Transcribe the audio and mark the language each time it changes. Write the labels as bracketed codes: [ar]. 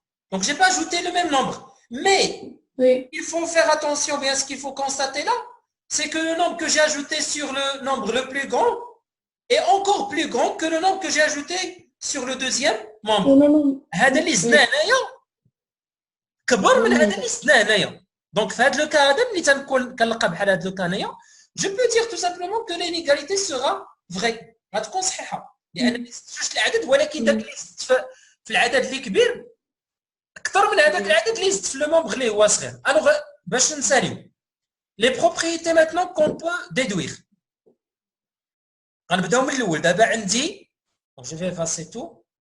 [fr] Donc, je n'ai pas ajouté le même nombre. Mais, oui, il faut faire attention, bien ce qu'il faut constater là, c'est que le nombre que j'ai ajouté sur le nombre le plus grand est encore plus grand que le nombre que j'ai ajouté sur le deuxième membre. [ar] هذا اللي زدناه هنايا كبر من هذا اللي زدناه هنايا. Donc, في هذا الكا هذا ملي تنكون كنلقى بحال هذا الكا هنايا, [fr] je peux dire tout simplement que l'inégalité sera vraie. [ar] غتكون صحيحه. لان ما زدتوش العدد, ولكن داك اللي زدت في العدد اللي كبير اكثر من هذاك العدد اللي زدت في لو مومبر اللي هو صغير. الوغ باش نساليو [fr] les propriétés maintenant qu'on peut déduire. [ar] غنبداو من الاول. دابا عندي, [fr] je vais effacer tout.